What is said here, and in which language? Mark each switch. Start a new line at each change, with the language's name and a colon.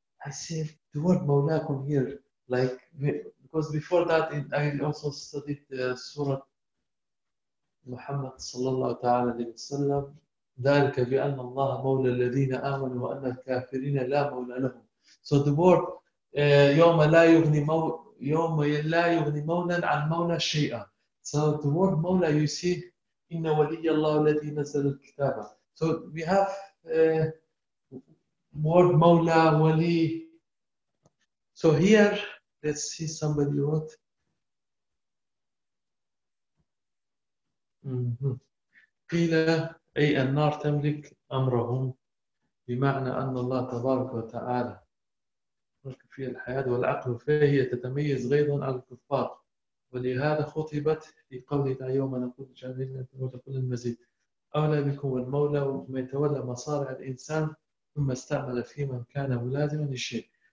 English: I said, the word مَوْلَاكُمْ here, like, because before that I also studied the Surah Muhammad sallallahu ta'ala alayhi wa sallam,
Arabic: ذَلْكَ بِأَنَّ اللَّهَ مَوْلَى الَّذِينَ آمَنُوا وَأَنَّ الْكَافِرِينَ لَا مَوْلَى لَهُمْ.
English: So the word
Arabic: يَوْمَ لَا يُغْنِي مَوْلًا عَنْ مَوْلَى شَيْئًا.
English: So the word
Arabic: مَوْلَى,
English: you see,
Arabic: إِنَّ وَلِيَّ اللَّهُ الَّذِي نَزَلَ الْكِتَابَ.
English: So we have word مَوْلَى, وَلِي. So here, let's see somebody wrote.
Arabic: قيل أي النار تملك أمرهم بمعنى أن الله تبارك وتعالى في الحياة والعقل فهي تتميز غيظا على الكفار ولهذا خطبت في قولنا يوم نقول جميلة وتقول المزيد أولى بكم المولى وما يتولى مصارع الإنسان ثم استعمل في من كان ملازما للشيء.